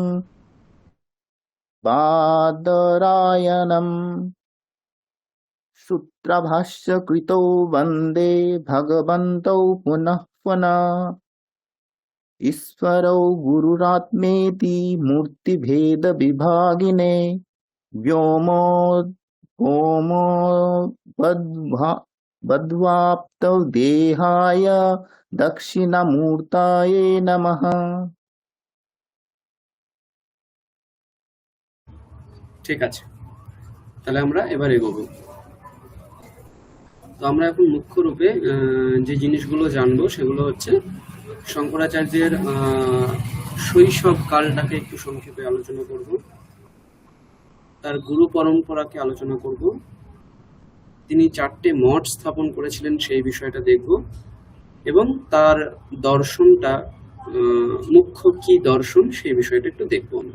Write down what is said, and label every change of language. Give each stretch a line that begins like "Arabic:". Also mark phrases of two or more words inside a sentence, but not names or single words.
Sanskrit: बादरायणम् सूत्रभाष्यकृतौ वन्दे भगवन्तौ पुनः पुनः ईश्वरौ गुरुरात्मेति मूर्तिभेदविभागिने व्योमवद्व्याप्तौ देहाय दक्षिणामूर्तये नमः।
Bangla: ঠিক আছে, তাহলে আমরা এবার এগোবো। তো আমরা এখন মুখ্য রূপে যে জিনিসগুলো জানবো সেগুলো হচ্ছে শঙ্করাচার্যের শৈশব কালটাকে একটু সংক্ষেপে আলোচনা করব, তার গুরু পরম্পরাকে আলোচনা করব, তিনি 4টে মঠ স্থাপন করেছিলেন সেই বিষয়টা দেখব, এবং তার দর্শনটা মুখ্য কি দর্শন সেই বিষয়টা একটু দেখবো আমরা।